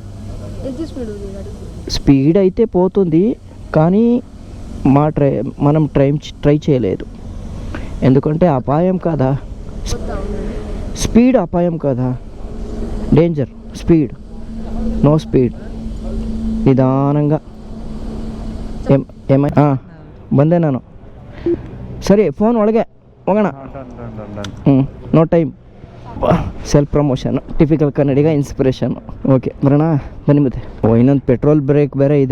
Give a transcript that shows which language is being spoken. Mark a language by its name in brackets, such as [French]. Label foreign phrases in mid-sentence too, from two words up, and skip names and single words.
[Telugu] స్పీడ్ అయితే పోతుంది, కానీ మనం ట్రై చేయలేదు. ఎందుకంటే అపాయం కదా, స్పీడ్ అపాయం కదా. [English] Danger. Speed no speed. [Kannada] ನಿಧಾನಂಗ. ಬಂದೆ ನಾನು. ಸರಿ, ಫೋನ್ ಒಳಗೆ ಹೋಗೋಣ. [English] no time. Self promotion, typical Kannadiga inspiration. [Kannada] ಓಕೆ, ಬರೋಣ ಬನ್ನಿ. ಮತ್ತೆ ಇನ್ನೊಂದು [English] petrol break [Kannada] ಬೇರೆ ಇದೆ.